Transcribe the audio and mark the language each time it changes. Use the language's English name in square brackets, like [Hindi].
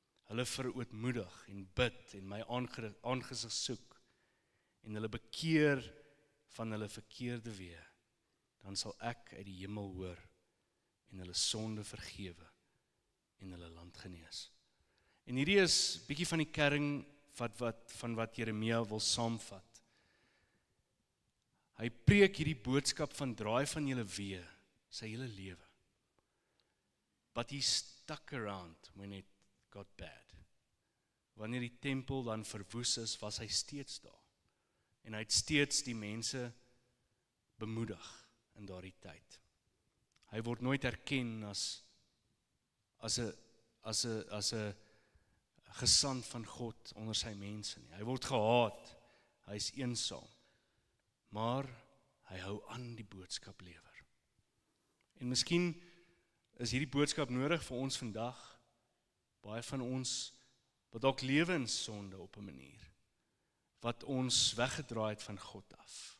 [Afrikaans] Hulle verootmoedig en bid en my aangesig soek en hulle bekeer van hulle verkeerde weë, dan sal ek uit die hemel hoor en hulle sonde vergewe en hulle land genees. En hierdie is bietjie van die kern van wat Jeremia wil saamvat. Hy preek hierdie boodskap van draai van julle weë, sy hele lewe. [English] But he stuck around when it got bad. [Afrikaans] Wanneer die tempel dan verwoes is, was hy steeds daar. En hy het steeds die mense bemoedig in daardie tyd. Hy word nooit erken as 'n gesant van God onder sy mense nie. Hy word gehaat, hy is eensaam. Maar hy hou aan die boodskap lewer. En miskien is hierdie boodskap nodig vir ons vandag. Baie van ons wat dalk lewe in sonde op 'n manier. wat ons weggedraai het van God af.